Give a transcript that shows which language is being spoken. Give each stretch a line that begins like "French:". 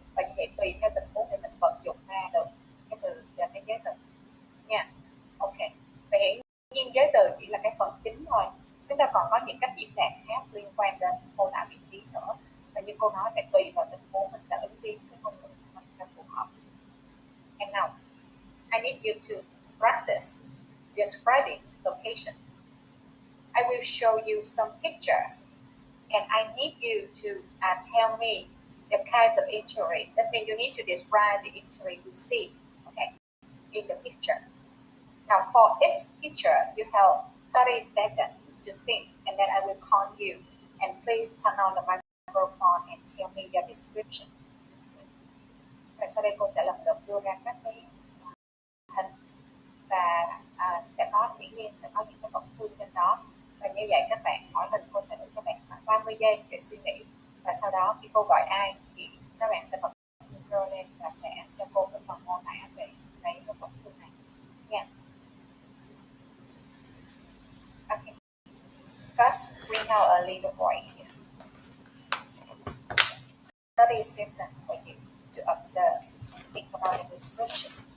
Vietnamese: Và như vậy tùy theo tình huống để mình vận dụng ra được cái từ và cái giới từ nha. Ok, vậy hiển nhiên giới từ chỉ là cái phần chính thôi, chúng ta còn có những cách diễn đạt khác liên quan đến mô tả vị trí nữa, và như cô nói phải tùy vào tình huống mình sẽ ứng biến cái ngôn ngữ của mình cho phù hợp.
English: And now I need you to practice describing location. I will show you some pictures and I need you to tell me the kinds of injury. That means you need to describe the injury you see, okay, in the picture. Now for each picture you have 30 seconds to think, and then I will call you, and please turn on the microphone and tell me your description.
Vietnamese: Và sau đây cô sẽ lần lượt đưa ra các cái hình và sẽ có dĩ nhiên sẽ có những cái tổn thương trên đó, và như vậy các bạn hỏi hình cô sẽ để cho bạn khoảng 30 giây để suy nghĩ, và sau đó khi cô gọi ai thì các bạn sẽ bật micro lên và sẽ cho cô cái phần mô tả về cái tổn thương này nha.
English: Okay. First we have a little boy here. 30 seconds for you to observe and think about the description.